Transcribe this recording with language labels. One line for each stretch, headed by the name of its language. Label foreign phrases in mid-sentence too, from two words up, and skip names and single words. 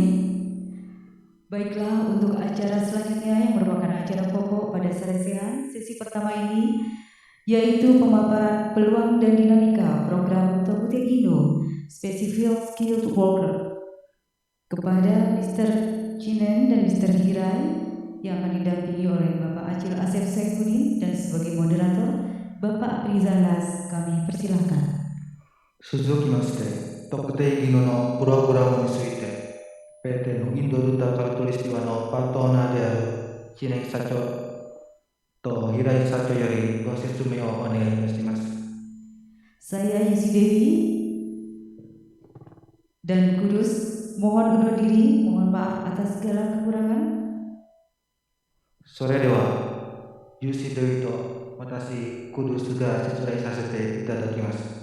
Indonesian: Baiklah, untuk acara selanjutnya yang merupakan acara pokok pada seresian sesi pertama ini, yaitu pemaparan peluang dan dinamika program Tokute Gino Specific Skilled Worker kepada Mr. Chinen dan Mr. Hirai yang akan didampingi oleh Bapak Acil Asep Saifuddin dan sebagai moderator Bapak Prizanas, kami persilahkan.
Japanese: 続きまして、特定技能のプログラムについて、PT のインドルタカルトリスティワのパートナーである知念社長と平井社長よりご説明をお願いいたします。
Indonesian: Saya Yusi Dewi dan Kudus mohon undur diri, mohon maaf atas segala kekurangan.
Japanese: それでは、ユーシデビと私、クドゥスが説明させていただきます。